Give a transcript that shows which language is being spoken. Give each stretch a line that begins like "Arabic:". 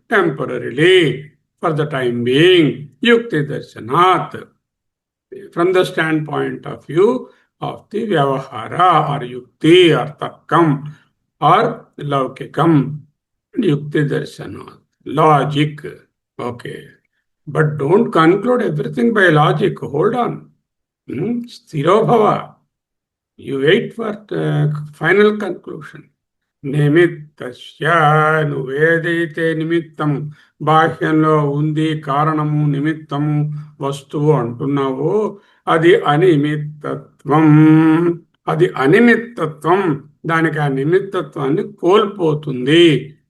English: temporarily, for the time being,
Sanskrit: యుక్తి దర్శనాత్,
English: From the standpoint of view of the వ్యవహార or యుక్తి or తర్కం or లౌకికం.
Sanskrit: యుక్తి దర్శనాత్,
English: Logic. Okay, but don't conclude everything by logic. Hold on,
Sanskrit: స్థిరోభవ.
English: You wait for the final conclusion.
Telugu: నిమిత్తస్య, నువ్వేదైతే నిమిత్తము బాహ్యంలో ఉంది, కారణము, నిమిత్తము, వస్తువు అంటున్నావో అది అనిమిత్తత్వం. అది అనిమిత్తత్వం, దానికి ఆ నిమిత్తత్వాన్ని కోల్పోతుంది.